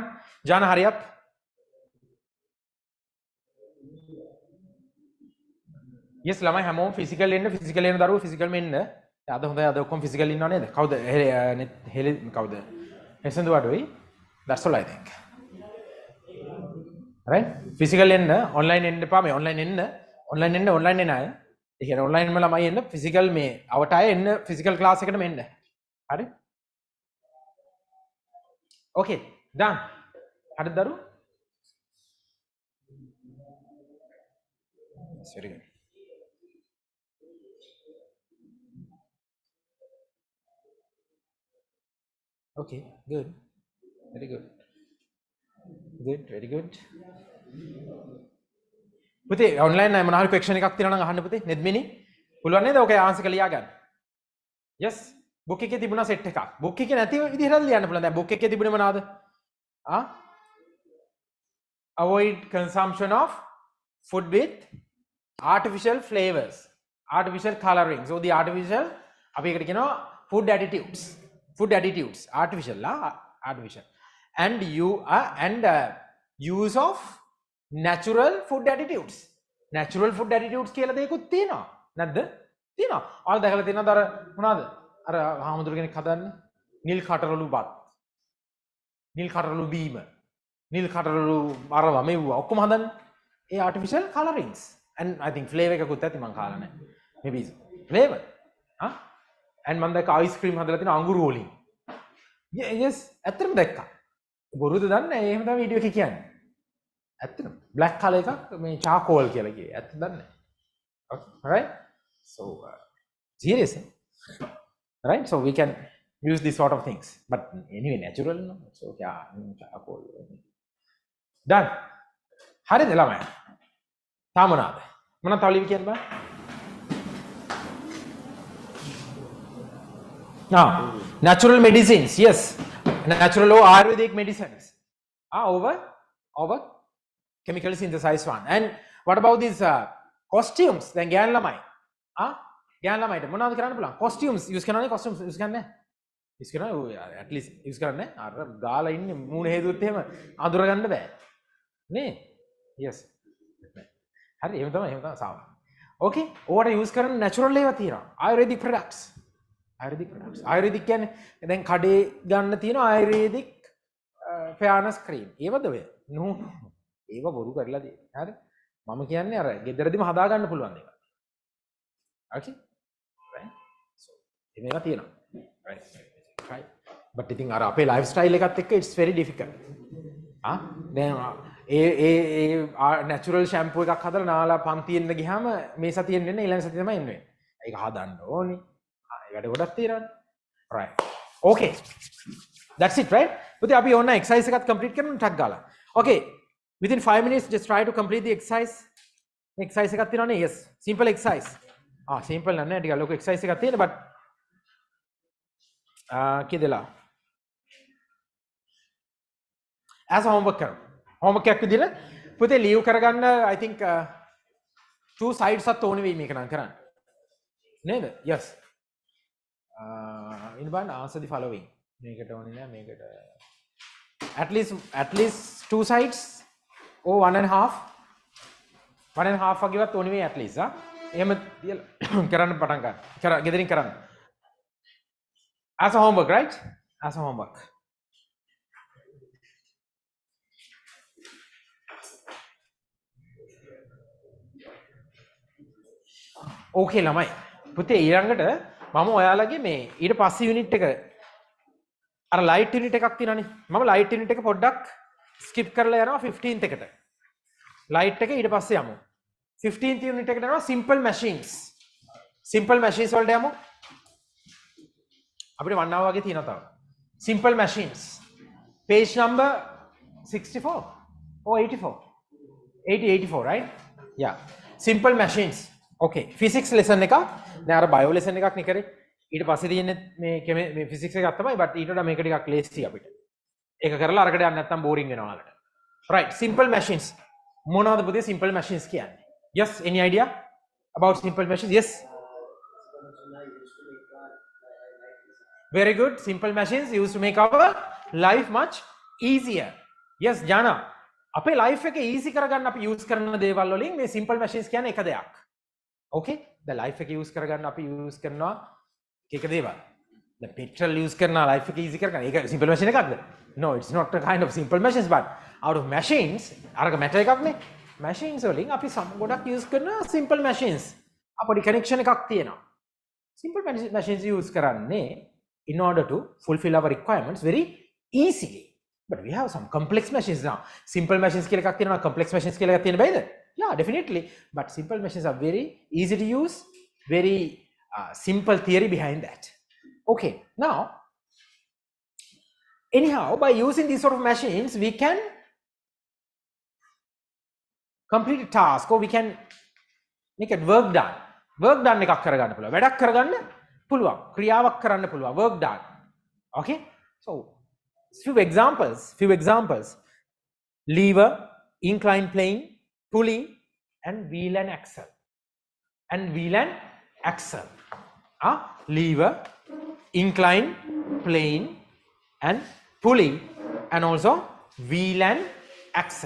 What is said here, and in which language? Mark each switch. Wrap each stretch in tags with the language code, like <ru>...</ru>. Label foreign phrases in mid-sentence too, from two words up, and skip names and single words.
<si>ජාන</si> <en>hurry up.</en> <si>Yes ළමයි හැමෝම physical එන්න දරුවෝ physical මෙන්න. අද හොඳයි අද ඔක්කොම physical ඉන්නව නේද? කවුද? කවුද? එසඳු වඩුයි.</si> <en>That's all I think. Right?</en> <si>Physical එන්න online එන්න එපා මේ online එන්න එන අය. ඒ කියන්නේ online වල ළමයි එන්න physical මේ අවට අය එන්න</si> <en>physical class</en> <si>එකටම එන්න. හරි?</si> <en>Okay, done.</en> <si>හරිද දරුවෝ?</si> <en>Very good. Okay, good. Very good. Very good.</en> <si>පුතේ online නෑ මොනවා හරි question එකක් තියෙනවා නම් අහන්න පුතේ. නෙද්මිනි පුළුවන් නේද? ඔකේ answer එක ලියා ගන්න. Yes. book එකේ තිබුණා set එකක්. book එකේ නැති විදිහට ලියන්න පුළුවන්. දැන් book එකේ තිබුණේ මොනවාද?</si> <en>Avoid consumption of food with artificial flavors, artificial colorings. So the artificial</en> <si>අපි එකට කියනවා</si> <en>food additives. Artificial and use of natural food additives</en> <si>කියලා දෙයක්ත් තියෙනවා නැද්ද? තියෙනවා. ඔයාලා දැකලා තියෙනවද අර මොනවාද? අර හාමුදුර කෙනෙක් හදන්නේ නිල් කටරළු බත්, නිල් කටරළු බීම, නිල් කටරළු අරවා මෙව්වා ඔක්කොම හදන්නේ ඒ</si> <en>artificial colorings and I think flavor</en> <si>එකකුත් ඇති මං කාලා නැහැ.</si> <en>maybe flavor. and</en> <si>මම දැක්ක</si> <en>ice cream</en> <si>හදලා තියෙන අඟුරු වලින්. yes ඇත්තටම දැක්කා. බොරුද දන්නේ නැහැ. එහෙම තමයි වීඩියෝ එකේ කියන්නේ. ඇත්තටම</si> <en>black color</en> <si>එකක් මේ charcoal කියලා කියේ. ඇත්ත දන්නේ නැහැ.</si> <en>okay alright so serious right so we can use these sort of things but anyway natural no so yeah charcoal done.</en> <si>හරිද ළමයි? තාම මොනවාද? මොනවද තව ලිවි කියන්න බෑ?</si> <en>natural medicines, yes, natural or Ayurvedic medicines over chemically synthesized one. And what about these costumes?</en> <si>Then ගෑන් ළමයි ගෑන් ළමයිට මොනවද කරන්න පුළුවන්? costumes use කරනවනේ costumes use කරන්නේ use කරනවා</si> <en>at least</en> <si>use කරන්නේ අර ගාලා ඉන්නේ මූණ හේතුවත් එහෙම අඳුර ගන්න බෑ නේ? yes හරි එහෙම තමයි සාමාන්‍ය. okay ඕවට use කරන natural ඒවා තියෙනවා</si> <en>Ayurvedic products.</en> <si>Ayurvedic කියන්නේ දැන් කඩේ ගන්න තියෙන</si> <en>Ayurvedic fairness cream.</en> <si>ඒවද ඔය? නෝ. ඒව බොරු කරලා තියෙන්නේ. හරි? මම කියන්නේ අර ගෙදරදිම හදා ගන්න පුළුවන් දේවල්.</si> <en>okay? right? so</en> <si>මේවා තියෙනවා.</si> <en>right? try.</en> <si>but ඉතින් අර අපේ lifestyle එකත් එක්ක</si> <en>it's very difficult.</en> <si>දැන් ඒ</si> <en>natural shampoo</en> <si>එකක් හදලා නාලා පන්තියෙන්න ගියාම මේ සතියෙන් එන්නේ ඊළඟ සතිය තමයි එන්නේ. ඒක හදන්න ඕනේ. ඒකට ගොඩක් තියෙනවානේ.</si> <en>right. okay. that's it right?</en> <si>පුතේ අපි ඕන exercise එකත් complete කරමු ටක් ගාලා.</si> <en>okay. Within 5 minutes, just try to complete the exercise.</en> <si>Exercise එකක් තියෙනවනේ.</si> <en>Yes. Simple exercise. Simple</en> <si>නෑ ටිකක් ලොකු</si> <en>exercise</en> <si>එකක් තියෙන</si> <en>but කීදලා as a homework කරමු.</en> <si>homework එකක් විදිහට පුතේ leave කරගන්න</si> <en>I think two sides</en> <si>එකක් ඕනේ වෙයි මේක නම් කරන්න.</si> <en>නේද? Yes.</en> <si>ඉන්න බලන්න</si> <en>answer the following.</en> <si>මේකට ඕනේ නෑ මේකට</si> <en>at least two sides or one and a half</en> <si>වගේවත් ඕනේ වෙයි</si> <en>at least</en> <si>එහෙම කරන්න පටන් ගන්න. ගෙදරින් කරන්න.</si> <en>As a homework, right? As a homework.</en> <si>Okay ළමයි. පුතේ ඊළඟට මම ඔයාලගේ මේ ඊට පස්සේ යුනිට් එක අර</si> <en>light unit</en> <si>එකක් තියෙනනේ. මම</si> <en>light unit</en> <si>එක පොඩ්ඩක් ස්කිප් කරලා යනවා 15th එකට. ලයිට් එක ඊට පස්සේ යමු. 15th යුනිට් එකට යනවා</si> <en>simple machines. simple machines</en> <si>වලට යමු. අපිට 1 hour වගේ තියෙනවා තව.</si> <en>simple machines. page number 64 or 84. 84, right? Yeah. simple machines. Okay. physics lesson</en> <si>එක දැන් අර</si> <en>bio lesson</en> <si>එකක් නේ කරේ. ඊට පස්සේ තියෙන්නේ මේ physics එකක් තමයි but ඊට වඩා මේක ටිකක් ලේසි අපිට. ඒක කරලා අරකට යන්න නැත්නම් boring වෙනවා ඔයාලට. Right.</si> <en>simple machines.</en> <si>මොනවද පුතේ</si> <en>simple machines</en> <si>කියන්නේ?</si> <en>Yes, any idea about simple machines? Yes. Very good. Simple machines used to make our life much easier.</en> <si>Yes, Jana. අපේ life එක easy කරගන්න අපි use කරන දේවල් වලින් මේ</si> <en>simple machines</en> <si>කියන්නේ එක දෙයක්. Okay?</si> <en>The life</en> <si>එක use කරගන්න අපි use කරනවා එක දේවල්.</si> <en>The petrol</en> <si>use කරනවා life එක easy කරගන්න. ඒක simple machine එකක්ද?</si> <en>No, it's not a kind of simple machines but out of machines අරක matter</en> <si>එකක් නේ. machines වලින් අපි ගොඩක් use කරන</si> <en>simple machines.</en> <si>අපේ connection එකක් තියෙනවා.</si> <en>Simple machines use කරන්නේ in order to fulfill our requirements very easily. But we have some complex machines now. Simple machines</en> <si>කියලා එකක් තියෙනවා,</si> <en>complex machines</en> <si>කියලා එකක් තියෙන බෑද?</si> <en>Yeah, definitely. But simple machines are very easy to use, very simple theory behind that. Okay, now, anyhow, by using these sort of machines, we can complete a task or we can make it work done. Work done</en> <si>එකක් කරගන්න පුළුවන්. වැඩක් කරගන්න පුළුවන්. ක්‍රියාවක් කරන්න පුළුවන්.</si> <en>Work done. Okay? So, few examples. Lever, inclined plane, pulley, and wheel and axle. Lever, inclined plane, and pulley, and also wheel and axle.</en>